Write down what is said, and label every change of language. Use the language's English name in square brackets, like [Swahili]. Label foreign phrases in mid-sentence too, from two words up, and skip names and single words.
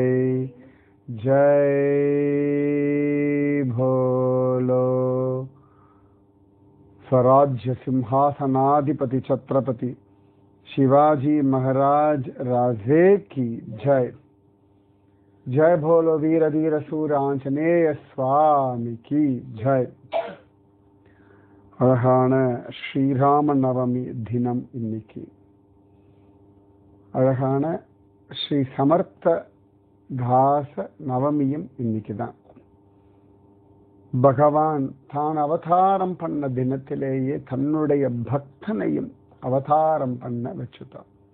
[Hindi] जय बोलो स्वराज्य सिंहासनाधिपति छत्रपति शिवाजी महाराज राजे की जय। जय बोलो वीर धीर सूर आंजनेय स्वामी की जय। [Tamil] அழகான ஸ்ரீராம நவமி தினம் இன்னைக்கு. அழகான ஸ்ரீ சமர்த்த தாச நவமியும் இன்னைக்கு தான். பகவான் தான் அவதாரம் பண்ண தினத்திலேயே தன்னுடைய பக்தனையும் அவதாரம் பண்ண வச்சுட்டான்.